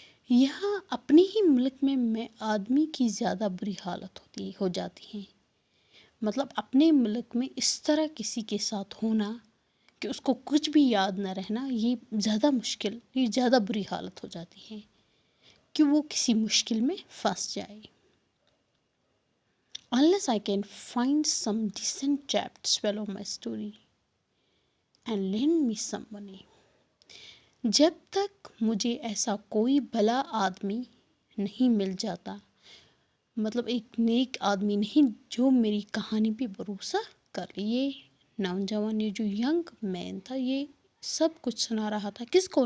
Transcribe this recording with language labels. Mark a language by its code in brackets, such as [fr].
[hi] यहाँ अपने ही मुल्क में आदमी की ज़्यादा बुरी हालत हो जाती है. मतलब अपने मुल्क में इस तरह किसी के साथ होना कि उसको कुछ भी याद न रहना ये ज़्यादा मुश्किल, ये ज़्यादा बुरी हालत हो जाती है कि वो किसी मुश्किल में फंस जाए. [en] Unless I can find some decent chap to swallow my story and lend me some money. [hi] जब तक मुझे ऐसा कोई भला आदमी नहीं मिल जाता, मतलब एक नेक आदमी नहीं जो मेरी कहानी पे भरोसा कर ले. ये नौजवान, ये जो यंग मैन था, ये सब कुछ सुना रहा था किसको?